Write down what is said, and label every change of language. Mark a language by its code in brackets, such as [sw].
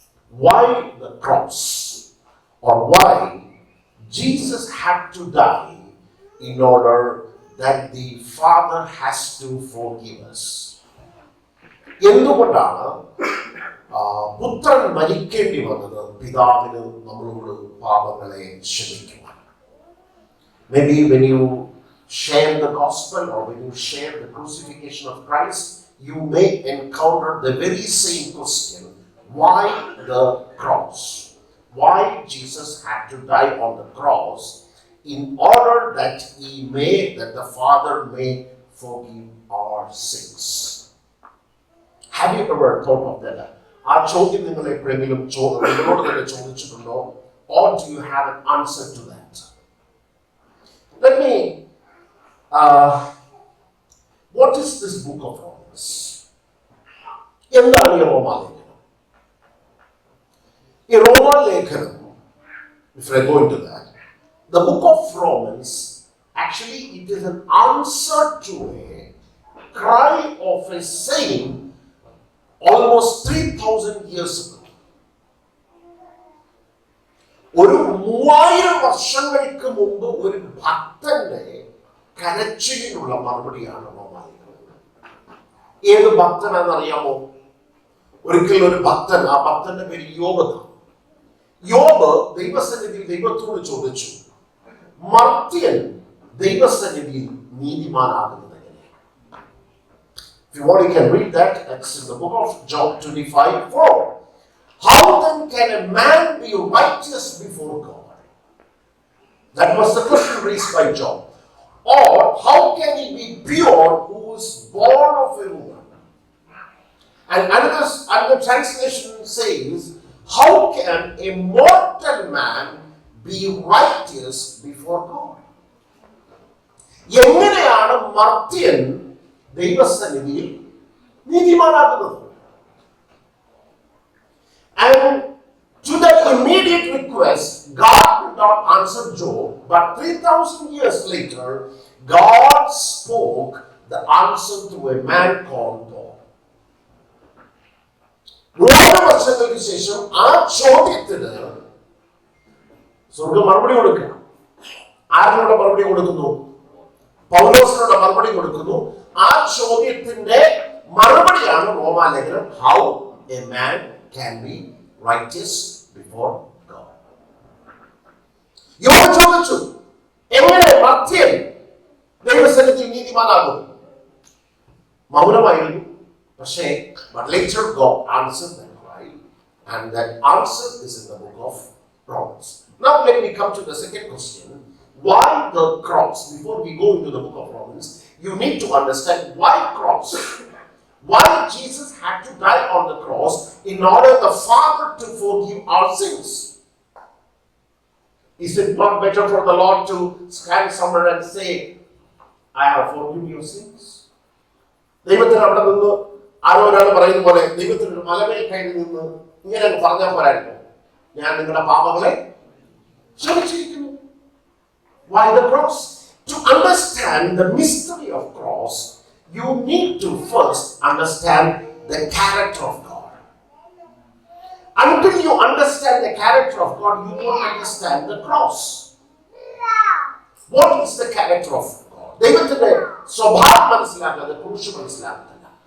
[en] Why the cross? Or why Jesus had to die in order that the Father has to forgive us? [ml] എന്തുകൊണ്ടാണ് പുത്രൻ മരിക്കേണ്ടി വന്നത് പിതാവിന് നമ്മളോട് പാപങ്ങളെ ക്ഷമിക്കുവാൻ? [en] Maybe when you share the gospel or when you share the crucifixion of Christ, you may encounter the very same question. Why the cross? Why Jesus had to die on the cross in order that that the Father may forgive our sins. Have you ever thought of that? [ml] ആ ചോദ്യം നിങ്ങൾ എപ്പോഴെങ്കിലും നിങ്ങളോട് തന്നെ ചോദിച്ചിട്ടുണ്ടോ? [en] Or do you have an answer to that? Let me what is this book of Romans? [ml] എന്താണ് ഈ റോമാലേഖനം? ഈ റോമാലേഖനം, [en] if I go into that, the book of Romans, actually it is an answer to a cry of a saint almost 3,000 years ago. [ml] ഒരു 3000 വർഷങ്ങൾക്ക് മുമ്പ് ഒരു ഭക്തന്റെ കരച്ചിലിനുള്ള മറുപടിയാണ് റോമാലേഖനം. ഏത് ഭക്തനാണെന്നറിയാമോ? ഒരിക്കൽ ഒരു ഭക്തൻ, ആ ഭക്തന്റെ പേര് യോബ്. യോബ് ദൈവസന്നിധിയിൽ ദൈവത്തോട് ചോദിച്ചു, മർത്യൻ ദൈവസന്നിധിയിൽ നീതിമാനാകുന്നത് എങ്ങനെ? [en] If you want, you can read that. It's in the book of Job 25:4. How then can a man be righteous before God? That was the question raised by Job. Or how can he be pure who is born of a woman? And another translation says, how can a mortal man be righteous before God? [ml] എങ്ങനെയാണ് മർത്യൻ ദൈവസന്നിധിയിൽ നീതിമാനാകുന്നത്. [en] And to the immediate request, God did not answer Job, but 3,000 years later, God spoke the answer to a man called Paul. [ml] 300 വർഷങ്ങൾക്ക് ശേഷം ആ ചോദ്യത്തിന് സ്വർഗ്ഗം മറുപടി കൊടുക്കുക. ആരിനോട് മറുപടി കൊടുക്കുന്നു? പൗലോസിനോട് മറുപടി കൊടുക്കുന്നു. ആ ചോദ്യത്തിന്റെ മറുപടിയാണ് റോമാലേഖനം. [en] How a man can be righteous before God. [ml] യോബ് ചോദിച്ചു, എങ്ങനെ മർത്യൻ ദൈവസന്നിധിയിൽ നീതിമാനാകും? മൗനമായിരുന്നു. പക്ഷേ [en] but later God answered that cry, and that answer is in the book of Romans. Now let me come to the second question. Why the cross? Before we go into the book of Romans, you need to understand why cross. Why Jesus had to die on the cross in order the Father to forgive our sins. Is it not better for the Lord to stand somewhere and say, I have forgiven your sins? [ml] ദൈവത്തിന് അവിടെ നിന്ന് ആരോ ഒരാൾ പറയുന്ന പോലെ ദൈവത്തിന് ഒരു മലമേൽ കയറി നിന്ന് ഇങ്ങനെ പറഞ്ഞാൽ പോരായിരുന്നു, ഞാൻ നിങ്ങളുടെ പാപങ്ങളെ ക്ഷമിച്ചിരിക്കുന്നു. [en] Why the cross? To understand the mystery of cross, you need to first understand the character of God. Until you understand the character of God, you don't understand the cross. What is the character of God? [ml] ദൈവത്തിന്റെ സ്വഭാവം മനസ്സിലാക്കാതെ ക്രൂശ് മനസ്സിലാക്കുന്നില്ല.